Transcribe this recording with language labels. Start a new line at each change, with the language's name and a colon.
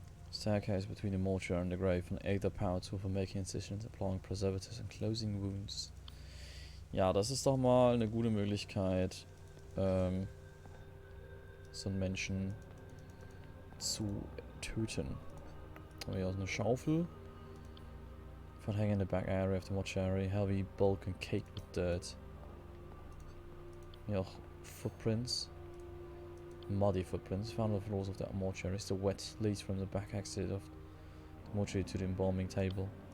English: Staircase between the mortuary and the grave. An Aether power tool for making incisions, applying preservatives and closing wounds.
German: Ja, das ist doch mal eine gute Möglichkeit, so einen Menschen zu töten. Haben wir hier auch eine Schaufel.
English: Found hanging in the back area of the mortuary, heavy bulk and caked with dirt. Yeah, footprints. Muddy footprints found on the floors of that mortuary. Still wet, leads from the back exit of the mortuary to the embalming table.